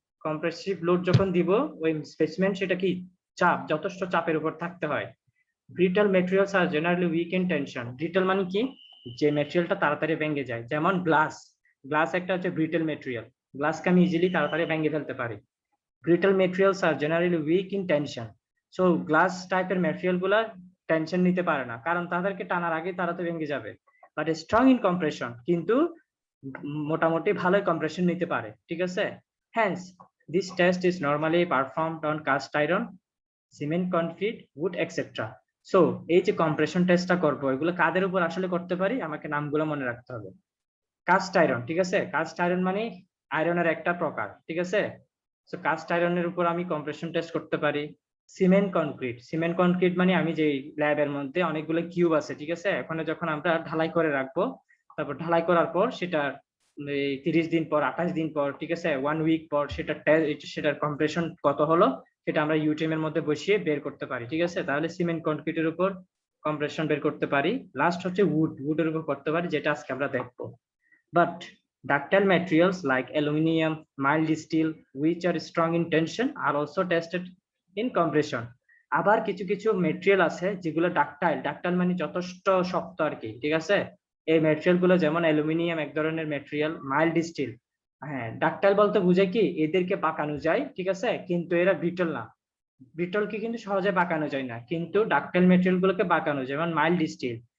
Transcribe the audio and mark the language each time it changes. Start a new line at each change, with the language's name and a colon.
Bangla: Compressive load যখন দিব ওই স্পেসিমেন সেটা কি চাপ, যথেষ্ট চাপের উপর থাকতে হয়।
English: Brittle materials are generally weak in tension.
Bangla: Brittle মানে কি, যে ম্যাটেরিয়ালটা তাড়াতাড়ি ভেঙে যায়, যেমন গ্লাস। গ্লাস একটা হচ্ছে ব্রিটল ম্যাটেরিয়াল, গ্লাসকে আমি ইজিলি তাড়াতাড়ি ভেঙে ফেলতে পারি।
English: Brittle materials are generally weak in tension.
Bangla: So glass টাইপের ম্যাটেরিয়াল গুলা টেনশন নিতে পারে না, কারণ তাদেরকে টানার আগে তারা তো ভেঙে যাবে।
English: but strong in compression,
Bangla: কিন্তু মোটামুটি ভালোই কম্প্রেশন নিতে পারে, ঠিক আছে।
English: Hence this test is normally performed on cast iron, cement, concrete, wood, etc.
Bangla: So এই যে কম্প্রেশন টেস্টটা করব, এগুলো কাদের উপর আসলে করতে পারি, আমাকে নামগুলো মনে রাখতে হবে। কাস্ট আয়রন, ঠিক আছে, কাস্ট আয়রন মানে আয়রনের একটা প্রকার, ঠিক আছে। সো কাস্ট আয়রনের উপর আমি কম্প্রেশন টেস্ট করতে পারি। সিমেন্ট কনক্রিট, সিমেন্ট কনক্রিট মানে আমি যে ল্যাবের মধ্যে অনেকগুলো কিউব আছে, ঠিক আছে, ওখানে যখন আমরা ঢালাই করে রাখবো, তারপর ঢালাই করার পর সেটা 30 দিন পর, 28 দিন পর, ঠিক আছে, 1 উইক পর সেটার কম্প্রেশন কত হলো সেটা আমরা ইউটিএম এর মধ্যে বসিয়ে বের করতে পারি, ঠিক আছে। তাহলে সিমেন্ট কনক্রিটের উপর কম্প্রেশন বের করতে পারি। লাস্ট হচ্ছে উডের উপর করতে পারি, যেটা আজকে আমরা দেখবো।
English: But ductile materials like aluminum, mild steel, which are strong in tension, are also tested in compression.
Bangla: আবার কিছু কিছু ম্যাটেরিয়াল আছে যেগুলো ডাকটাইল, ডাকটাইল মানে যথেষ্ট শক্ত আর কি, ঠিক আছে। এই ম্যাটেরিয়াল গুলো যেমন অ্যালুমিনিয়াম এক ধরনের ম্যাটেরিয়াল, মাইল্ড স্টিল। হ্যাঁ, ডাকটাইল বলতে বোঝায় কি এদেরকে বাঁকানো যায়, ঠিক আছে, কিন্তু এরা ব্রিটল না। ব্রিটলকে কিন্তু সহজে বাঁকানো যায় না, কিন্তু ডাকটাইল ম্যাটেরিয়াল গুলোকে বাঁকানো যায়, যেমন মাইল্ড স্টিল।